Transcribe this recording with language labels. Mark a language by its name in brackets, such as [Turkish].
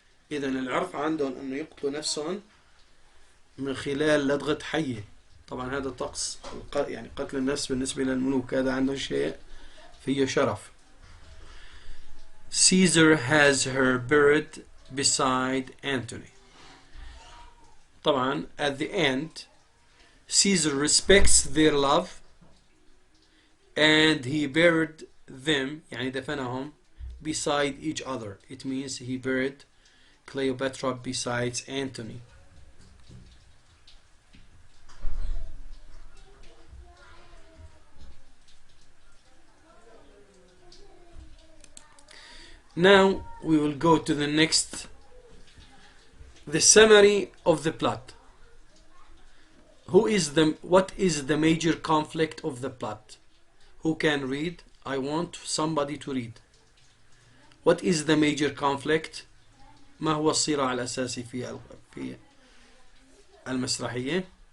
[Arabic] إذا العرف عندهم انه يقتلوا نفسهم من خلال لدغة حية. طبعا هذا طقس، يعني قتل النفس بالنسبة للملوك هذا عندهم شيء فيه شرف. [English] Caesar has her buried beside Antony. [Arabic] طبعا [English] at the end Caesar respects their love and he buried them، [Arabic] يعني دفنهم [English] beside each other. It means he buried Cleopatra besides Antony. Now we will go to the next, the summary of the plot. What is the major conflict of the plot? Who can read? I want somebody to read. What is the major conflict? [Arabic] ما هو الصراع الأساسي في المسرحية?